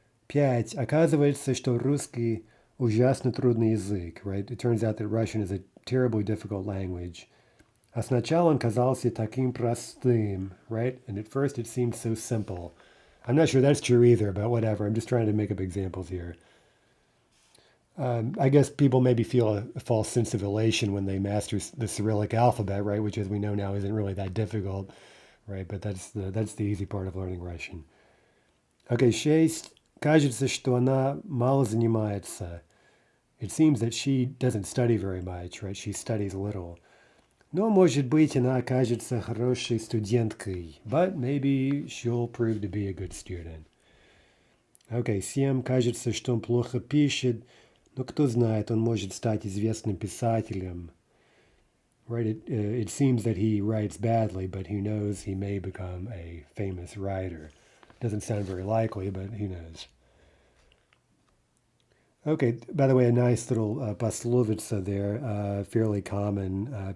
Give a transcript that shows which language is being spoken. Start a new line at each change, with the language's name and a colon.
English: 5.
Russian: Оказывается, что русский ужасно трудный язык,
English: right? It turns out that Russian is a terribly difficult language.
Russian: А сначала он казался таким простым,
English: right? And at first it seemed so simple. I'm not sure that's true either, but whatever. I'm just trying to make up examples here. I guess people maybe feel a false sense of elation when they master the Cyrillic alphabet, right? Which, as we know now, isn't really that difficult, right? But that's the easy part of learning Russian. Okay,
Russian: шесть. Кажется, что она мало занимается.
English: It seems that she doesn't study very much, right? She studies little.
Russian: Но, может быть, она окажется хорошей студенткой.
English: But maybe she'll prove to be a good student. Okay, 7.
Russian: Кажется, что он плохо пишет. Но кто знает, он может стать известным писателем.
English: Right? It seems that he writes badly, but who knows, he may become a famous writer. Doesn't sound very likely, but who knows. Okay, by the way, a nice little poslovica there, fairly common.